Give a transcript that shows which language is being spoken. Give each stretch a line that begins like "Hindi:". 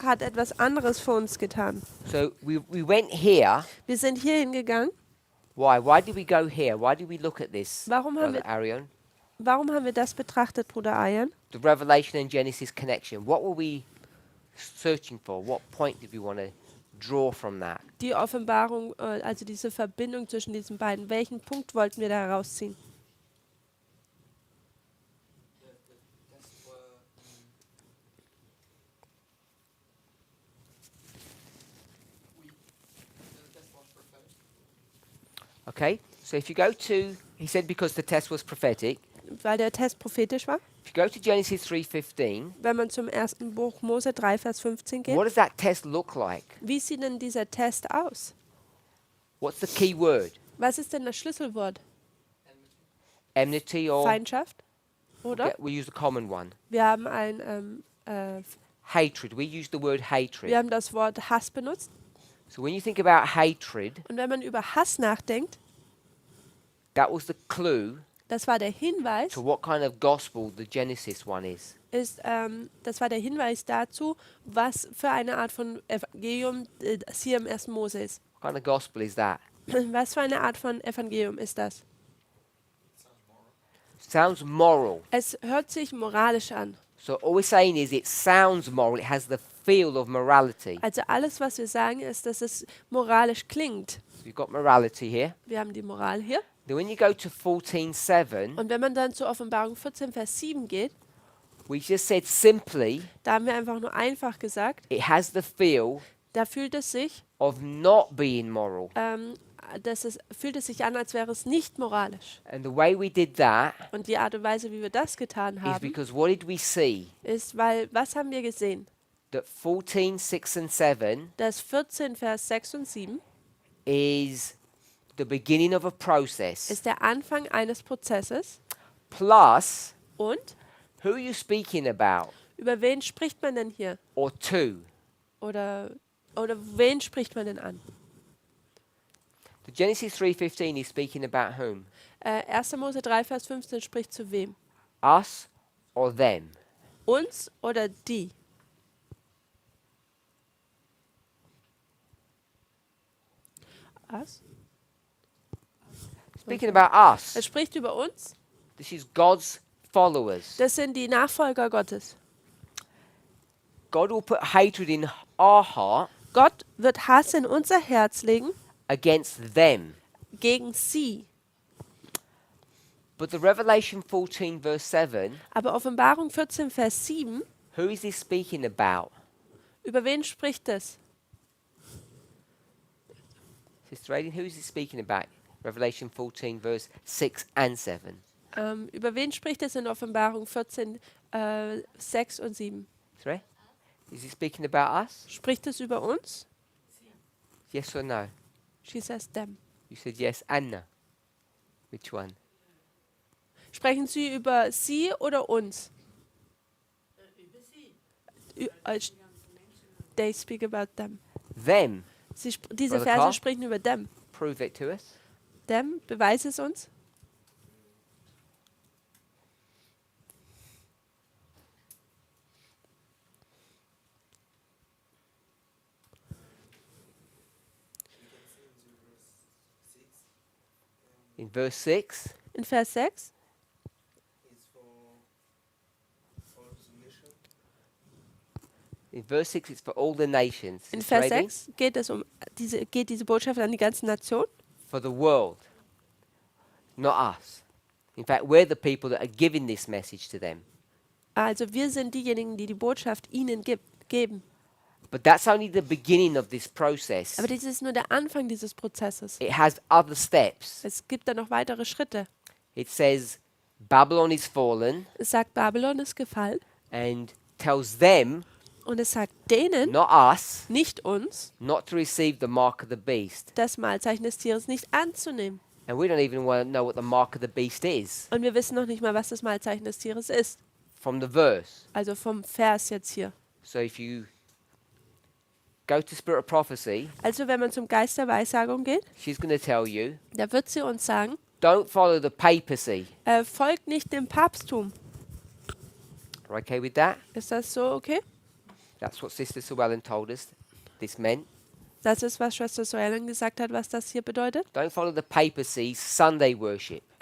German: hat etwas anderes für uns getan.
English: So we went here.
German: Wir sind hier hingegangen.
English: Why? Why did we go here? Why did we look at this,
German: Warum haben
English: Brother
German: wir-
English: Arion?
German: Warum haben wir das betrachtet, Bruder Ayan?
English: The Revelation and Genesis connection. What were we searching for? What point did we want to draw from that?
German: Die Offenbarung, also diese Verbindung zwischen diesen beiden. Welchen Punkt wollten wir da herausziehen?
English: Okay, so if you go to, he said because the test was prophetic.
German: Weil der Test prophetisch war.
English: If you go to Genesis 3:15,
German: Wenn man zum ersten Buch Mose 3, Vers 15 geht.
English: what does that test look like?
German: Wie sieht denn dieser Test aus?
English: What's the key word?
German: Was ist denn das Schlüsselwort?
English: Enmity or
German: Feindschaft? Oder?
English: yeah, we use the common one.
German: Wir haben ein
English: Hatred. We use the word hatred.
German: wir haben das Wort Hass benutzt.
English: So when you think about hatred,
German: Und wenn man über Hass nachdenkt,
English: that was the clue
German: das war der Hinweis,
English: to what kind of gospel the Genesis one is.
German: das war der Hinweis dazu, was für eine Art von Evangelium das hier im 1. Mose ist.
English: What kind of gospel is that?
German: Was für eine Art von Evangelium ist das?
English: Sounds moral.
German: Es hört sich moralisch an.
English: So all we're saying is it sounds moral. It has the feel of morality.
German: Also alles, was wir sagen, ist, dass es moralisch klingt.
English: So you've got morality here.
German: Wir haben die Moral hier.
English: Then when you go to 14:7,
German: Und wenn man dann zur Offenbarung 14, Vers 7 geht,
English: we just said simply
German: da haben wir einfach nur einfach gesagt,
English: it has the feel
German: da fühlt es sich,
English: of not being moral.
German: fühlt es sich an, als wäre es nicht moralisch.
English: And the way we did that
German: Und die Art und Weise, wie wir das getan
English: is
German: haben,
English: because what did we see?
German: ist, weil, was haben wir gesehen?
English: That 14:6 and 7
German: Dass 14, Vers 6 und 7
English: is the beginning of a process.
German: ist der Anfang eines Prozesses.
English: Plus,
German: Und
English: who are you speaking about?
German: über wen spricht man denn hier?
English: Or to?
German: Oder wen spricht man denn an?
English: The Genesis 3:15 is speaking about whom?
German: 1. Mose 3, Vers 15 spricht zu wem?
English: Us or them?
German: Uns oder die? Was?
English: Speaking about us.
German: Es spricht über uns.
English: This is God's followers.
German: Das sind die Nachfolger Gottes.
English: God will put hatred in our heart
German: Gott wird Hass in unser Herz legen
English: against them.
German: gegen sie.
English: But the Revelation 14 verse 7,
German: Aber Offenbarung 14, Vers 7,
English: who is he speaking about?
German: über wen spricht es?
English: Sister Radin, who is he speaking about? Revelation 14 verse 6 and 7.
German: Über wen spricht es in Offenbarung 14, 6 und 7?
English: Sorry? Is he speaking about us?
German: Spricht es über uns?
English: Yes or no? She says them. You said yes and no. Which one?
German: Sprechen Sie über sie oder uns? Über sie.
English: They speak about them. Them.
German: Diese
English: Brother Carl?
German: Verse sprechen über
English: them. Prove it to us. Them,
German: beweis es uns.
English: In verse 6,
German: In Vers 6
English: in verse 6 it's for all the nations.
German: In
English: Sister
German: Vers
English: Radin?
German: 6 geht diese Botschaft an die ganze Nation,
English: For the world. Not us. In fact, we're the people that are giving this message to them.
German: Also wir sind diejenigen, die die Botschaft ihnen geben.
English: But that's only the beginning of this process.
German: Aber dies ist nur der Anfang dieses Prozesses.
English: It has other steps.
German: Es gibt da noch weitere Schritte.
English: It says Babylon is fallen
German: Es sagt, Babylon ist gefallen
English: and tells them,
German: und es sagt denen,
English: not us,
German: nicht uns,
English: not to receive the mark of the beast.
German: das Mahlzeichen des Tieres nicht anzunehmen.
English: And we don't even want to know what the mark of the beast is
German: Und wir wissen noch nicht mal, was das Mahlzeichen des Tieres ist.
English: from the verse.
German: Also vom Vers jetzt hier.
English: So if you go to Spirit of Prophecy,
German: Also wenn man zum Geist der Weissagung geht,
English: she's going to tell you,
German: da wird sie uns sagen,
English: don't follow the papacy.
German: folgt nicht dem Papsttum.
English: Are you okay with that?
German: Ist das so okay?
English: That's what Sister Llewellyn told us this meant.
German: Das ist, was Schwester Soellen gesagt hat, was das hier bedeutet.
English: Don't follow the papacy's Sunday worship.